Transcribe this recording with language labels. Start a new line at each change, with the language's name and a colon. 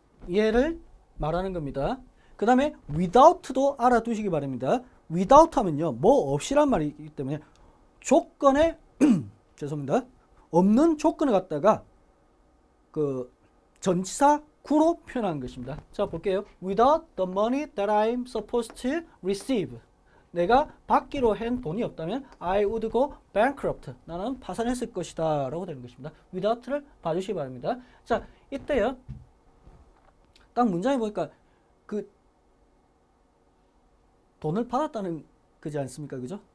Korean: 얘를 말하는 겁니다. 그 다음에 without도 알아두시기 바랍니다. without 하면요 뭐 없이란 말이기 때문에 조건에 죄송합니다. 없는 조건을 갖다가 그 전치사 구로 표현하는 것입니다. 자 볼게요.
English: Without the money that I'm supposed to receive.
Korean: 내가 받기로 한 돈이 없다면
English: I would go bankrupt.
Korean: 나는 파산했을 것이다 라고 되는 것입니다. without를 봐주시기 바랍니다. 자 이때요. 딱 문장에 보니까 그 돈을 받았다는 거지 않습니까? 그죠?